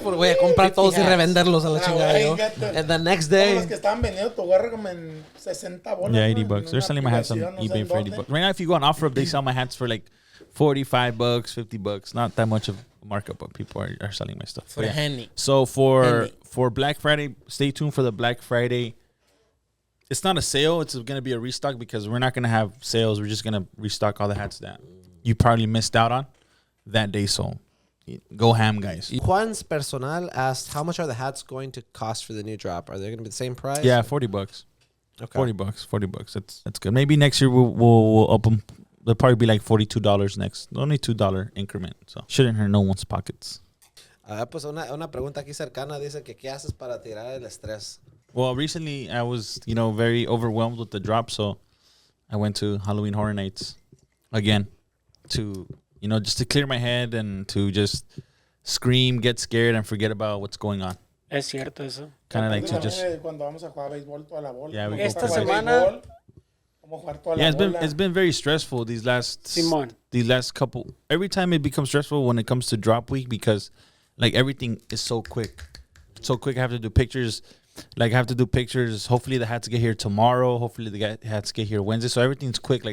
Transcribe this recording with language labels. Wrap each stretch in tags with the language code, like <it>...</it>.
<es>Voy a comprar todos y revenderlos a la chingada yo.</es> <en>And the next day...</en> <es>Los que estaban vendiendo tu gorra como en 60 bolas.</es> <en>Yeah, $80. They're selling my hats on eBay for $80. Right now, if you go on OfferUp, they sell my hats for like $45, $50. Not that much of a markup, but people are selling my stuff. For Henny. So for Black Friday, stay tuned for the Black Friday. It's not a sale. It's going to be a restock because we're not going to have sales. We're just going to restock all the hats that you probably missed out on that day. So go ham, guys. Juan's Personal asked, how much are the hats going to cost for the new drop? Are they going to be the same price? Yeah, $40. Okay. $40. That's good. Maybe next year we'll up them. They'll probably be like $42 next. Only $2 increment. So shouldn't hurt no one's pockets.</en> <es>Pues una pregunta aquí cercana dice que ¿qué haces para tirar el estrés?</es> <en>Well, recently I was, very overwhelmed with the drop, so I went to Halloween Horror Nights again to, just to clear my head and to just scream, get scared, and forget about what's going on.</en> <es>Es cierto eso.</es> <en>Kind of like to just...</en> <es>Cuando vamos a jugar béisbol toda la bola.</es> <en>Yeah, we</en> <es>Esta</es> <en>go for it.</en> <es>semana... Vamos a jugar toda la bola.</es> <en>It's been very stressful these last couple. Every time it becomes stressful when it comes to drop week because like everything is so quick. So quick. I have to do pictures. Like I have to do pictures. Hopefully the hats get here tomorrow. Hopefully the hats get here Wednesday. So everything's quick.</en>